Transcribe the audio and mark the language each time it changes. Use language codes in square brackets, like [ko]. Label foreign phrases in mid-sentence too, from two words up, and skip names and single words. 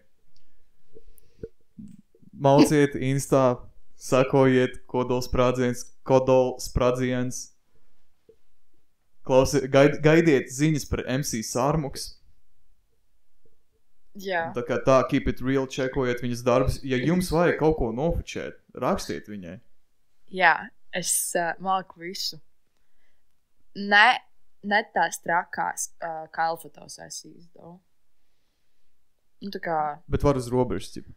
[lv] Malciet Instā, sakojiet kodolsprādziens. Gaidiet ziņas par MC Sārmuks. Jā. Tā kā tā, [en] keep it real, [lv] čekojiet viņas darbus. Ja jums vajag kaut ko nofočēt, rakstiet viņai. Jā, es māku visu. Ne tās trakās kailfotosesijas, though. Nu, tā kā... Bet var uz robežas, ķipa.